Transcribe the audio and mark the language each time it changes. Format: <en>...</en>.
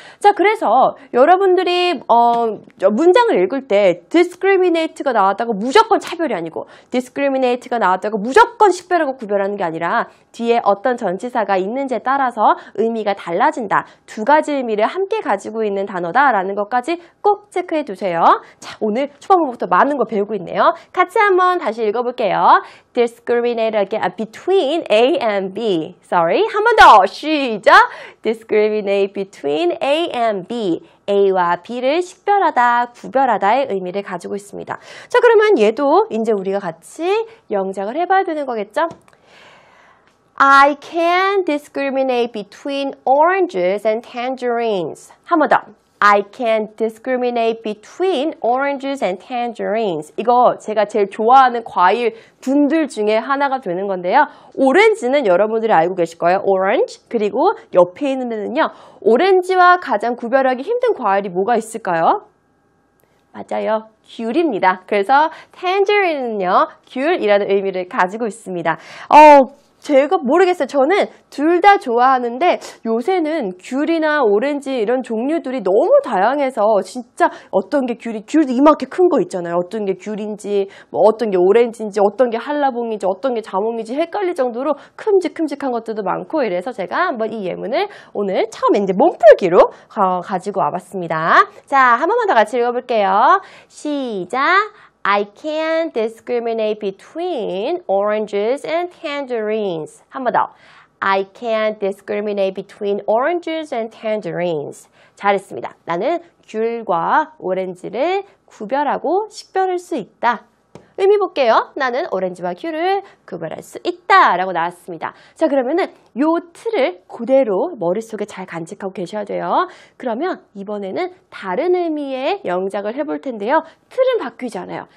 <ko>자, 그래서 여러분들이 문장을 읽을 때 discriminate가 나왔다고 무조건 차별이 아니고 discriminate가 나왔다고 무조건 식별하고 구별하는 게 아니라 뒤에 어떤 전치사가 있는지에 따라서 의미가 달라진다. 두 가지 의미를 함께 가지고 있는 단어다라는 것까지 꼭 체크해 두세요. 자, 오늘 초반부터 많은 거 배우고 있네요. 같이 한번 다시 읽어볼게요.</ko> <en>Discriminate between A and B. Sorry.</en> <ko>한 번 더. 시작.</ko> <en>Discriminate between A and B.</en> <ko>A와 B를 식별하다, 구별하다의 의미를 가지고 있습니다. 자, 그러면 얘도 이제 우리가 같이 영작을 해봐야 되는 거겠죠?</ko> <en>I can discriminate between oranges and tangerines.</en> <ko>한 번 더.</ko> <en>I can discriminate between oranges and tangerines.</en> <ko>이거 제가 제일 좋아하는 과일 분들 중에 하나가 되는 건데요. 오렌지는 여러분들이 알고 계실 거예요. 오렌지. 그리고 옆에 있는 데는요. 오렌지와 가장 구별하기 힘든 과일이 뭐가 있을까요? 맞아요. 귤입니다. 그래서 tangerine는요. 귤이라는 의미를 가지고 있습니다. 제가 모르겠어요. 저는 둘 다 좋아하는데 요새는 귤이나 오렌지 이런 종류들이 너무 다양해서 진짜 어떤 게 귤도 이만큼 큰 거 있잖아요. 어떤 게 귤인지, 뭐 어떤 게 오렌지인지, 어떤 게 한라봉인지, 어떤 게 자몽인지 헷갈릴 정도로 큼직큼직한 것들도 많고 이래서 제가 한번 이 예문을 오늘 처음에 이제 몸풀기로 가지고 와봤습니다. 자, 한 번만 더 같이 읽어볼게요. 시작!</ko> <en>I can discriminate between oranges and tangerines.</en> <ko>한 번 더.</ko> <en>I can discriminate between oranges and tangerines.</en> <ko>잘했습니다. 나는 귤과 오렌지를 구별하고 식별할 수 있다. 의미 볼게요. 나는 오렌지와 귤을 구별할 수 있다 라고 나왔습니다. 자, 그러면은 요 틀을 그대로 머릿속에 잘 간직하고 계셔야 돼요. 그러면 이번에는 다른 의미의 영작을 해볼 텐데요. 틀은 바뀌지 않아요.</ko>